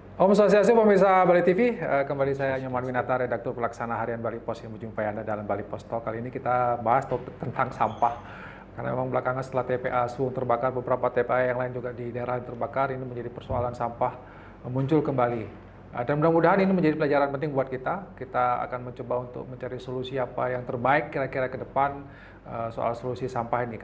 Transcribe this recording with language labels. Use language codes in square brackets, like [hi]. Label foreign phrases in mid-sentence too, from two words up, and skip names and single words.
[id] Om Swastiastu pemirsa Bali TV, kembali saya Nyoman Winata, redaktur pelaksana harian Bali Pos yang menjumpai Anda dalam Bali Pos Talk. Kali ini kita bahas topik tentang sampah. Karena memang belakangan setelah TPA Suwung terbakar, beberapa TPA yang lain juga di daerah yang terbakar, ini menjadi persoalan sampah muncul kembali. Dan mudah-mudahan ini menjadi pelajaran penting buat kita. Kita akan mencoba untuk mencari solusi apa yang terbaik kira-kira ke depan soal solusi sampah ini.